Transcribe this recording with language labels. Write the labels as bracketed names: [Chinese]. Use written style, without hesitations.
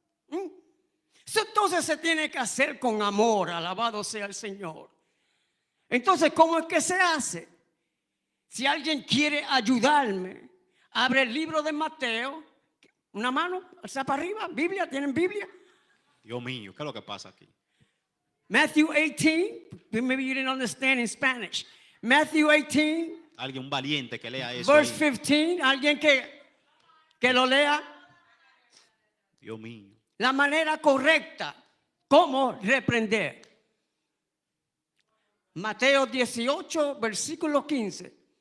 [Spanish] Eso entonces se tiene que hacer con amor, alabado sea el Señor. Entonces, ¿cómo es que se hace? Si alguien quiere ayudarme, abre el libro de Mateo, una mano, alza para arriba, Biblia, ¿tienen Biblia? Dios mío. ¿Qué es lo que pasa aquí? [English] Matthew 18, maybe you didn't understand in Spanish. Matthew 18, [Spanish] Alguien, un valiente que lea eso. [English] verse [Spanish] Ahí. 15, alguien que lo lea. Dios mío. La manera correcta, cómo reprender. Mateo 18, versículo 15.